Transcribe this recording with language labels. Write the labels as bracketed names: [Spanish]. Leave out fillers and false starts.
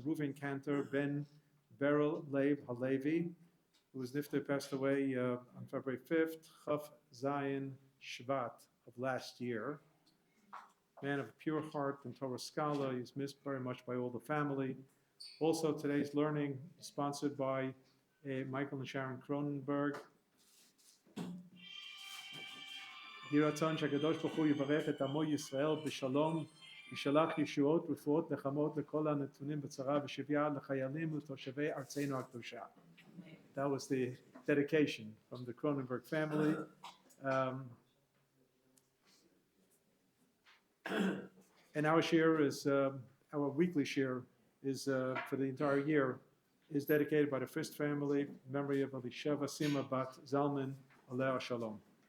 [English] Reuven Cantor ben Beryl Leib Halevi, who was nifter, passed away on February 5th, Chav Zayin Shvat of last year. Man of a pure heart and Torah scholar. He's missed very much by all the family. Also, today's learning is sponsored by Michael and Sharon Cronenberg. [Hebrew] יהי רצון שהקדוש ברוך הוא יברך את עמו ישראל בשלום, ישלח ישועות ורפואות נחמות לכל הנתונים בצרה ושביה לחיילים ותושבי ארצנו הקדושה. [English] That was the dedication from the Cronenberg family. And our share is, our weekly share is for the entire year, is dedicated by the Fist family, in memory of Elisheva Sima Bat Zalman, Aleh Shalom.